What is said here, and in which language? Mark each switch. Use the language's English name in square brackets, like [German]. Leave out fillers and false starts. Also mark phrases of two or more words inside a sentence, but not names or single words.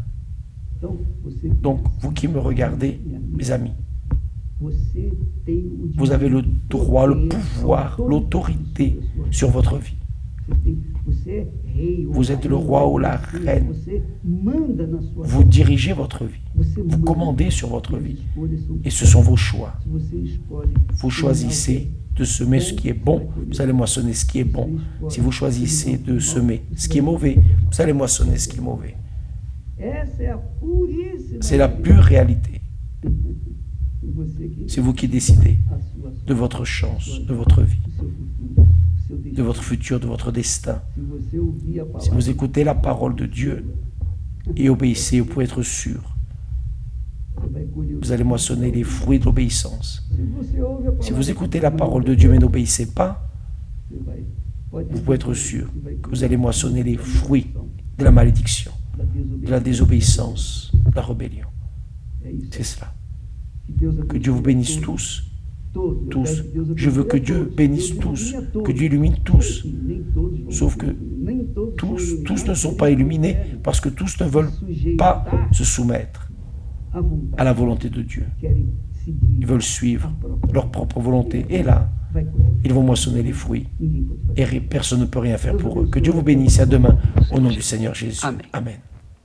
[Portuguese] Então, você [French] Donc, vous qui me regardez, mes amis, [Portuguese] você tem o [French] vous avez le droit, le [Portuguese] poder, [French] pouvoir, [Portuguese] a [French] l'autorité [Portuguese] autoridade sobre a sua [French] sur votre vie. [Portuguese] Você é rei ou [French] Vous êtes le [Portuguese] rainha, [French] roi ou la [Portuguese] você- [French] reine. [Portuguese] Você manda na sua [French] Vous dirigez votre vie, [Portuguese] Você [French] vous [Portuguese] manda. [French] commandez sur votre [Portuguese] As [French] vie. [Portuguese] escolhas são- [French] Et ce sont vos choix. [Portuguese] Se você escolhe [French] Vous choisissez de semer ce qui est bon, vous allez moissonner ce qui est bon. Si vous choisissez de semer ce qui est mauvais, vous allez moissonner ce qui est mauvais. [Portuguese] essa é a puríssima [French] C'est la [Portuguese] realidade. [French] pure réalité. [Portuguese] Você que [French] C'est vous qui décidez [Portuguese] a sua [French] de votre chance, de votre vie, [Portuguese] o seu futuro, o seu [French] de [Portuguese] destino. [French] votre futur, de votre destin. [Portuguese] Se você ouvir a [French] Si [Portuguese] palavra, [French] vous écoutez la parole de Dieu et obéissez, vous pouvez être sûr, [Portuguese] você vai colher o [French] vous allez moissonner les fruits de l'obéissance. [Portuguese] Se você ouve a [French] Si [Portuguese] palavra, [French] vous écoutez la parole de Dieu mais n'obéissez pas, [Portuguese] você vai- pode [French] vous [Portuguese] ter [French] pouvez être [Portuguese] certeza [French] sûr [Portuguese] que vai [French] que vous allez moissonner les fruits [Portuguese] da [French] de la malédiction, de la [Portuguese] desobediência. [French] désobéissance, de la rébellion. [Portuguese] É isso. [French] C'est cela. [Portuguese] Que Deus [French] Que [Portuguese] abençoe [French] Dieu vous bénisse [Portuguese] todos, [French] tous, [Portuguese] todos. Eu [French] tous. [Portuguese] peço que Deus [French] Je veux [Portuguese] abençoe [French] que [Portuguese] a [French] Dieu [Portuguese] todos. [French] bénisse [Portuguese] Deus [French] tous, [Portuguese] ilumine a todos. [French] que Dieu illumine tous. [Portuguese] Nem todos vão [French] Sauf [Portuguese] ser [French] que [Portuguese] iluminados. Nem todos são [French] Tous [Portuguese] iluminados, [French] ne sont [Portuguese] nem [French] pas [Portuguese] todos [French] illuminés [Portuguese] querem [French] parce que tous ne veulent pas se soumettre [Portuguese] a vontade, [French] à la volonté de Dieu. [Portuguese] querem seguir [French] Ils veulent suivre [Portuguese] a própria [French] leur propre volonté. Et là, [Portuguese] vai colher. [French] ils vont moissonner les fruits. [Portuguese] Ninguém pode fazer. [French] Et personne ne peut rien faire pour eux. Que Dieu vous bénisse. À demain, au nom du Seigneur Jésus. Amen. Amen.